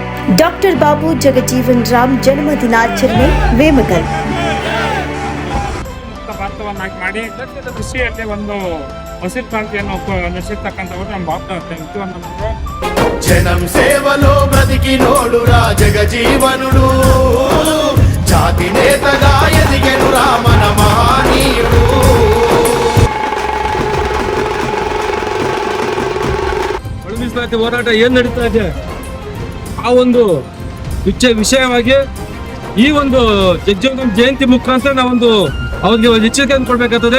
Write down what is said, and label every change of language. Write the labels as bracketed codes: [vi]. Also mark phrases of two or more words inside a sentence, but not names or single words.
[kn] ಡಾಕ್ಟರ್ ಬಾಬು ಜಗಜೀವನ್ ರಾಮ್ ಜನ್ಮ ದಿನಾಚರಣೆ ವೇಮಗಲ್. ಭಾರತವನ್ನಾಗಿ ಮಾಡಿ ಕೃಷಿಯಲ್ಲಿ ಒಂದು ಹಸಿರು ಕ್ರಾಂತಿಯನ್ನು ನಡೆಸಿರ್ತಕ್ಕಂಥವ್ರು ನಮ್ಮ ಬಾಬು. [te] జనం సేవలో బ్రతికి నోడురా జగజీవనుడు, జాతి నేతగా ఎదిగెను రామన మహనీయుడు. [kn] ಮೀಸಲಾತಿ ಹೋರಾಟ ಏನ್ ನಡೀತಾ ಇದೆ ಆ ಒಂದು ವಿಷಯವಾಗಿ ಈ ಒಂದು ಜಗಜೀವನ್ ಜಯಂತಿ ಮುಖಾಂತರ ನಾವೊಂದು ಅವ್ರಿಗೆ ಒಂದು ಎಚ್ಚರಿಕೆಯನ್ನು ಕೊಡ್ಬೇಕಾಗ್ತದೆ.